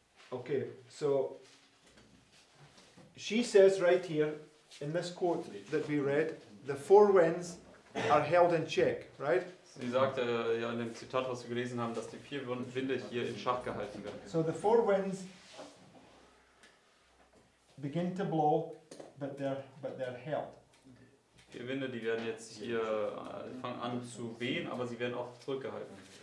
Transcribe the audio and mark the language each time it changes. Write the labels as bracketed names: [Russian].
[English] Okay, so she says right here in this quote that we read, the four winds are held in check, right? [German] Sie sagt ja in dem Zitat, was wir gelesen haben, dass die 4 Winde hier in Schach gehalten werden. [English] So the four winds begin to blow, but they're held. [German] 4 Winde, die werden jetzt hier fangen an zu wehen, aber sie werden auch zurückgehalten.